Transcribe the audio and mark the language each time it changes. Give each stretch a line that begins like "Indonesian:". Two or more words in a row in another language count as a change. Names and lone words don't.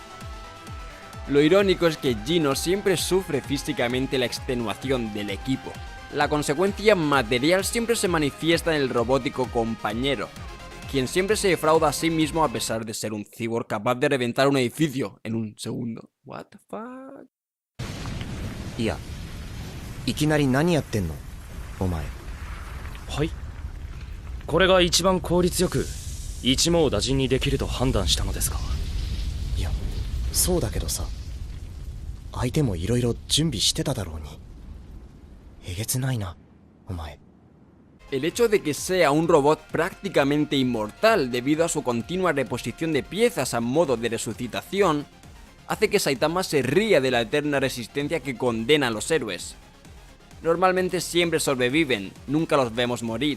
Spanish: Lo irónico es que Genos siempre sufre físicamente la extenuación del equipo. La consecuencia material siempre se manifiesta en el robótico compañero, quien siempre se defrauda a sí mismo a pesar de ser un cyborg capaz de reventar un edificio en un segundo.
English: What the fuck?
Japanese: いや、いきなり何やってんのお前。はい。これが一番効率よく一網打尽にできると判断したのですが。いや、そうだけどさ、相手もいろいろ準備してただろうに。えげつないな、お前。
Spanish: El hecho de que sea un robot prácticamente inmortal debido a su continua reposición de piezas a modo de resucitación, hace que Saitama se ría de la eterna resistencia que condena a los héroes. Normalmente siempre sobreviven, nunca los vemos morir.